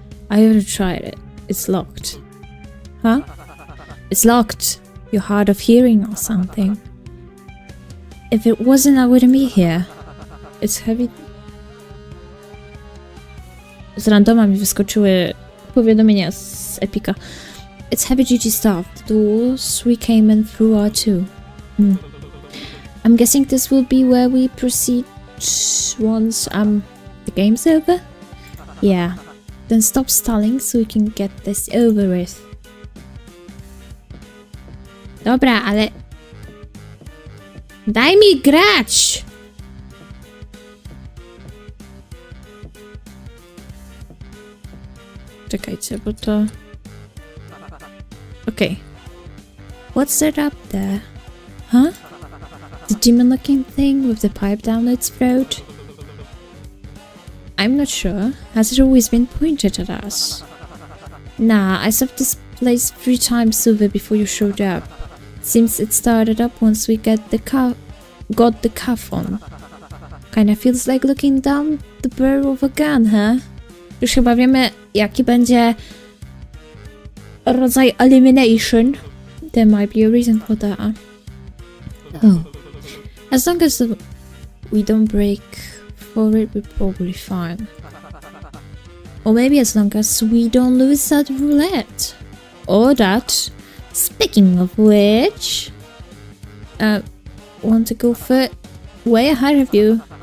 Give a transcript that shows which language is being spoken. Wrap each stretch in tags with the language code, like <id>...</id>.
<en>I already tried it. It's locked. Huh? It's locked. You're hard of hearing or something. If it wasn't, I wouldn't be here. It's heavy.</en> <pl>Z randoma mi wyskoczyły powiadomienia z Epika.</pl> <en>It's heavy duty stuff. The doors we came in through are too. I'm guessing this will be where we proceed once the game's over? Yeah. Then stop stalling so we can get this over with.</en> <pl>Dobra, ale... Daj mi grać! Czekajcie, bo to...</pl> <en>Okay. What's that up there? Huh? The demon-looking thing with the pipe down its throat? I'm not sure. Has it always been pointed at us? Nah, I saw this place 3 times over before you showed up. Seems it started up once we got the cuff on. Kinda feels like looking down the barrel of a gun, huh?</en> <pl>Już chyba wiemy, jaki będzie rodzaj elimination.</pl> <en>There might be a reason for that. Oh. As long as we don't break for it, we're probably fine. Or maybe as long as we don't lose that roulette. Or that. Speaking of which... want to go for way ahead of you.</en>